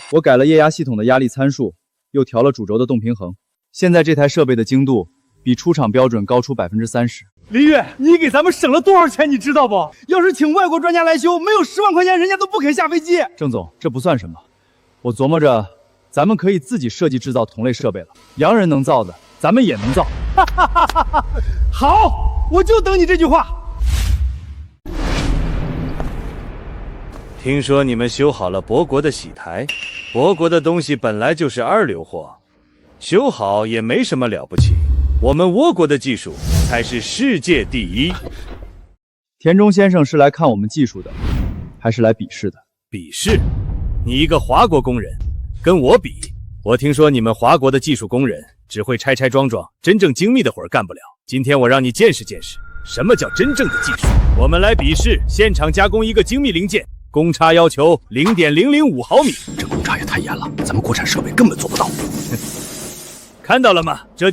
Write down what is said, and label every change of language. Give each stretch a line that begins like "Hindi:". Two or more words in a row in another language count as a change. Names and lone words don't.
Chinese: 我改了液壓系統的壓力參數，又調了主軸的動平衡。現在這台設備的精度比出廠標準高出30%。林月，你給咱們省了多少錢，你知道不？要是請外國專家來修，沒有10萬塊錢，人家都不肯下飛機。鄭總，這不算什麼。我琢磨着，咱們可以自己設計製造同類設備了。洋人能造的，咱們也能造。好，我就等你這句話。聽說你們修好了博國的喜台，博國的東西本來就是2流貨，修好也沒什麼了不起。我們倭國的技術才是世界第一。田中先生是來看我們技術的，還是來比試的？比試？你一個華國工人，跟我比？我聽說你們華國的技術工人只會拆拆裝裝，真正精密的活兒幹不了。今天我讓你見識見識，什麼叫真正的技術。我們來比試，現場加工一個精密零件。公差要求0.005毫米，這公差也太嚴了，咱們國產設備根本做不到。